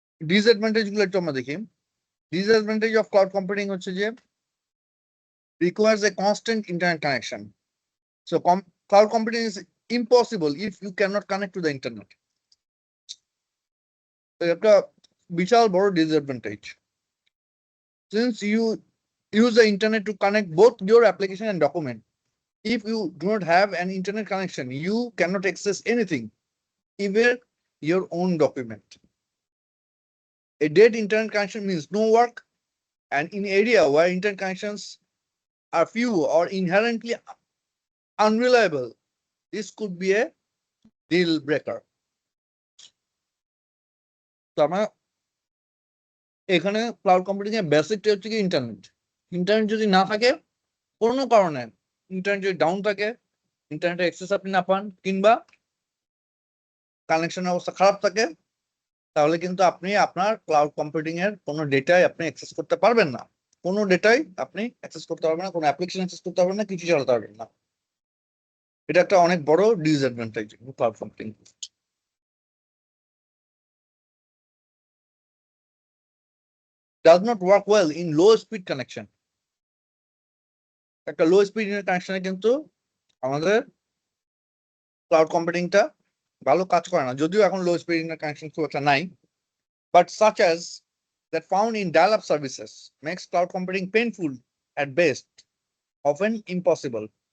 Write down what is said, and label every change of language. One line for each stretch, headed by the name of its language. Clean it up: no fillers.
Bangla: Disadvantage গুলো একটু আমরা দেখি। ডিসঅ্যাডভান্টেজ অফ ক্লাউড কম্পিউটিং হচ্ছে যে
English: requires a constant internet connection. So cloud computing is impossible if you cannot connect to the internet.
Bangla: So একটা বিশাল বড় disadvantage.
English: Since you use the internet to connect both your application and document, if you do not have an internet connection, you cannot access anything, even your own document. A dead internet connection means no work, and in area where internet connections are few or inherently unreliable, this could be a deal breaker.
Bangla: তো আমরা এখানে cloud computing এর বেসিকটা হচ্ছে কি internet. Internet যদি না থাকে কোনো কারণে, ইন্টারনেট যদি ডাউন থাকে, ইন্টারনেটের অ্যাক্সেস আপনি না পান, কিংবা কানেকশনের অবস্থা খারাপ থাকে, তাহলে কিন্তু আপনি আপনার ক্লাউড কম্পিউটিং এর কোনো ডেটাই আপনি অ্যাক্সেস করতে পারবেন না। কোনো ডেটাই আপনি অ্যাক্সেস করতে পারবেন না, কোনো অ্যাপ্লিকেশন অ্যাক্সেস করতে পারবেন না, কিছু চালাতে পারবেন না। এটা একটা অনেক বড় disadvantage cloud computing.
English: Does not work well in low speed connection.
Bangla: একটা লো স্পিড কানেকশনে কিন্তু আমাদের ক্লাউড কম্পিউটিংটা ভালো কাজ করে না, যদিও এখন লো স্পিড কানেকশন খুব একটা নাই,
English: but such as that found in dial-up services makes cloud computing painful at best, often impossible.